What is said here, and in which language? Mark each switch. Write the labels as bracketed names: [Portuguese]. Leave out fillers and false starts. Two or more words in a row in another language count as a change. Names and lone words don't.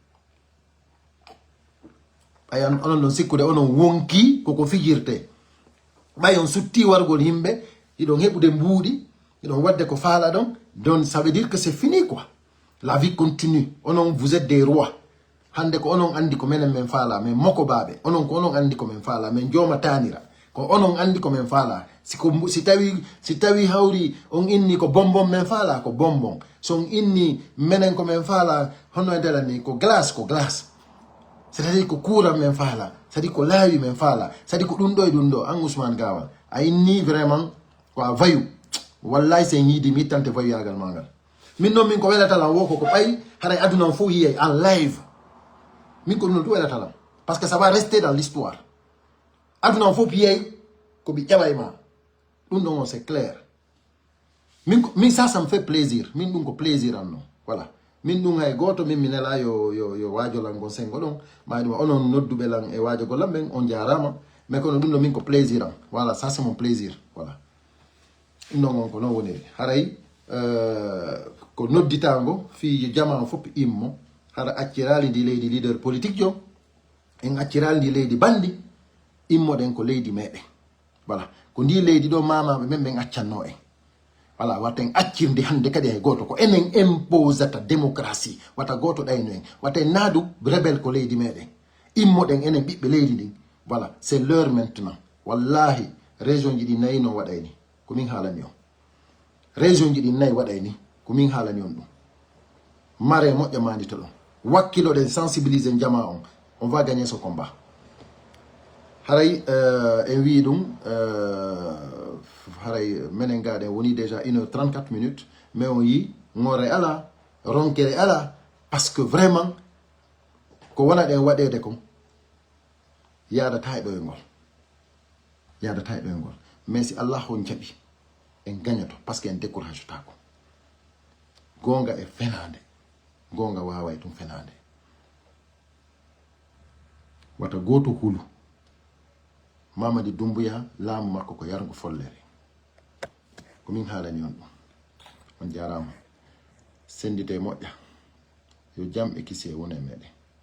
[Fula] ayan onon non sikkude onon wonki koko fijirte bayon sutti wargol himbe idon hebude mbuudi idon wadde ko faala [French] donc ça veut dire que c'est fini quoi la vie continue [Fula] onon [French] vous êtes des rois [Fula] hande ko onon andi ko menen men faala men moko baabe onon ko onon andi ko men faala men joma tanira ko onon andi ko men faala si tawi hawri on inni ko bonbon men faala ko bonbon so on inni menen ko men faala hono delani ko glace c'est-à-dire ko kuuram men faala c'est-à-dire ko laawi men faala c'est-à-dire ko ɗum ɗo an Ousmane Gawal a inni vraiment ko a vayu wallahi sen yiidi mi ittante vayu-yagal ma ngal min noon min ko welatalam wo ko ɓay haray aduna on fof yiyay en live min ko ɗum ɗum welatalam [French] parce que ça va rester dans l'histoire [Fula] aduna on fof yiyay ko ɓi ƴeɓay ma ɗum ɗon on [French] c'est clair [Fula] min [French] ça me fait plaisir [Fula] min ɗum ko plaisir an non voilà min ɗum hay goto min minela yo waajolan gon sengo ɗon ma ɗum onon nodduɓe lan e waajogol lam ɓen on jarama mais kono ɗum ɗo min ko plaisir an [French] voilà ça c'est mon plaisir voilà [Fula] ɗum ɗon on ko noon woniri haray ko nodditango fi jama fof immo hara accirali ndi leydi [French] leader politique [Fula] jo en accirali ndi leydi bandi immoɗen ko leydi meɗen voilà ko ndi leydi ɗo mamaɓe men ɓen accanno en voilà waten accirde hande kadi hay goto ko enen imposata démocratie wata goto ɗayno en waten naadu rebel ko leydi meɗen immoɗen enen ɓiɓɓe leydi ndin voilà [French] c'est l'heure maintenant [Fula] wallahi région ji ɗi nayi no waɗayni komin haalani on région ji ɗi nayi waɗayni komin haalani on ɗum mare moƴƴa mandita ɗon wakkiloɗen sensibiliser jama [French] on va gagner ce combat [Fula] haray en wi ɗum haray menen gaɗen woni déjà 1h34 minutes mais on yi ngore ala ronkere ala [French] parce que vraiment [Fula] ko wona ɗen waɗede kon yadata e ɗoyngol yadata e ɗoyngol mais si Allah on jaɓi en gagnato [French] parce que [Fula] en décourage tako gonga e fenade gonga waway tum fenade wata goto hulu Mamadi Doumbouya laamu makko ko yargo follere komin haalani on ɗum on jarama sendite moƴƴa yo jam e kisi e wona e meɗen